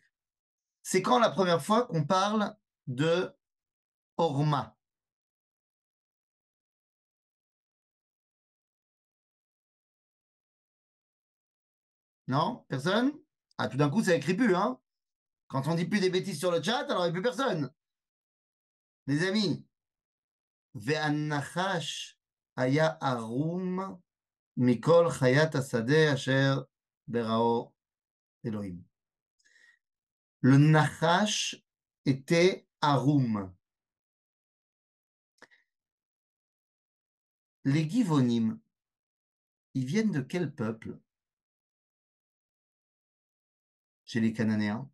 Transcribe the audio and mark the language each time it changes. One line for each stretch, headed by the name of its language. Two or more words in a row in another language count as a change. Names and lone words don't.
French: C'est quand la première fois qu'on parle de orma. Non? Personne? Ah, tout d'un coup, ça écrit plus, hein? Quand on dit plus des bêtises sur le chat, alors il n'y a plus personne. Les amis,
Hebrew: והנחש היה ערום מכל חיית השדה אשר בראו אלוהים.
French: Le nachash était arum. Les Givonim, ils viennent de quel peuple chez les Cananéens?